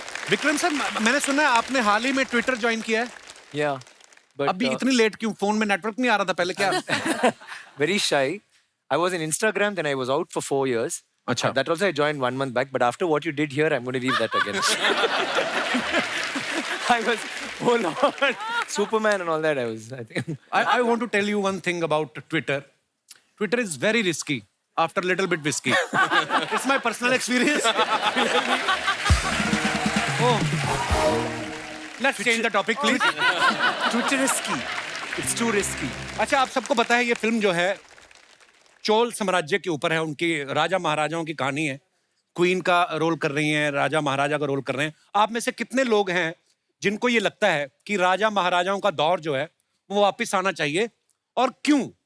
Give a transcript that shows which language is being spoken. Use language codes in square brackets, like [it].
[hi] Vikram sir, मैंने सुना है आपने हाल ही में ट्विटर ज्वाइन किया है। [en] Yeah. But [hi] अभी इतनी लेट क्यों? फोन में नेटवर्क नहीं आ रहा था पहले क्या? [en] very shy. I was in Instagram, then I was out for 4 years. [hi] Acha. [en] That also I joined 1 month back, but after what you did here, I'm going to leave that again. I was, oh Lord, Superman and all that. I think. I want to tell you one thing about Twitter. Twitter is very risky after a little bit whiskey. It's my personal experience. Oh. Let's change the topic, please. Twitterisky. It's too risky. [hi] अच्छा, आप सबको पता है ये film जो है चोल साम्राज्य के ऊपर है, उनकी राजा महाराजाओं की कहानी है। क्वीन का रोल कर रही हैं, राजा महाराजा का रोल कर रहे हैं। आप में से कितने लोग हैं जिनको ये लगता है कि राजा महाराजाओं का दौर जो है वो वापस आना चाहिए, और क्यों?